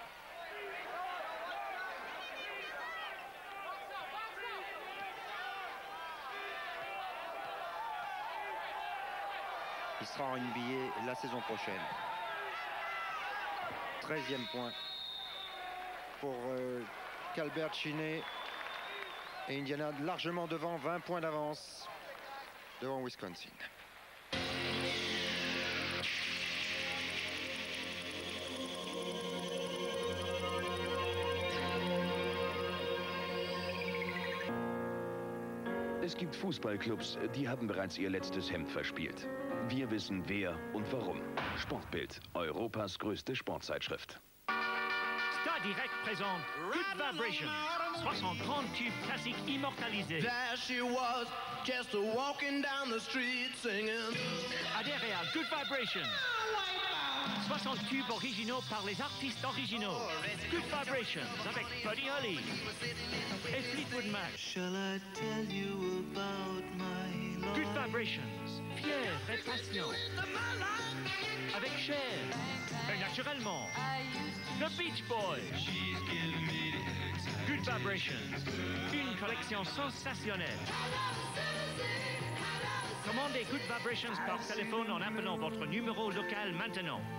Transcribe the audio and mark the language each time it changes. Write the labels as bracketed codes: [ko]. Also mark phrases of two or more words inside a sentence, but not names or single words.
[fr] Il sera en NBA la saison prochaine. 13e point pour Calbert Cheney. Et Indiana largement devant, 20 points d'avance devant Wisconsin. [de] Es gibt Fußballclubs, die haben bereits ihr letztes Hemd verspielt. Wir wissen wer und warum. Sportbild, Europas größte Sportzeitschrift. [fr] Star Direct présente Good Vibration, 60 grands tubes classiques immortalisés. [en] There she was, just walking down the street singing. [fr] Adhérez à Good Vibration. 60 tubes originaux par les artistes originaux. Good Vibrations avec Buddy Holly et Fleetwood Mac. [en] Shall I tell you about my love? [fr] Good Vibrations, fier et patient. Avec Cher et naturellement The Beach Boys. Good Vibrations, une collection sensationnelle. Commandez Good Vibrations par téléphone en appelant votre numéro local maintenant.